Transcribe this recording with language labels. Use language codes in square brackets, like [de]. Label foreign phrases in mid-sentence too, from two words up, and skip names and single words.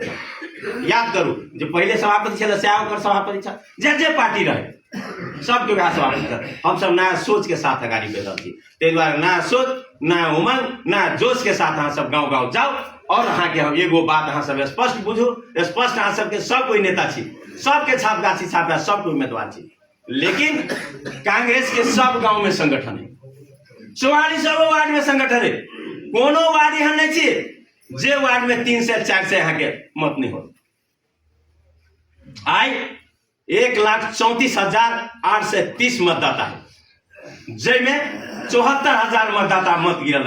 [mai] याद करू, जो पहले सभापति छे से ओकर सभापति छ, जे पार्टी रहे सबके वह सभापति। हम सब नया सोच के साथ अगाड़ी बढ़ रही, ते द्वारे नया सोच, नया उमंग, नया जोश के साथ अहाँ सब गाँव गाँव जाओ। और अहाँ के हम एगो बात अहाँ सब स्पष्ट बुझू, स्पष्ट अहाँ सबके सब कोई नेता छी, सबके छाप गाछी छापा, सब कोई उम्मीदवार छी, लेकिन कांग्रेस के सब गाँव में संगठन है, 44 वार्ड में संगठन है। कोनो वार्ड यहाँ नहीं छी जे वार्ड में 3 से 4 से यहाँ के मत नहीं हो। आई 1,34,830 मतदाता है, जैमें 74,000 मतदाता मत गिरल है।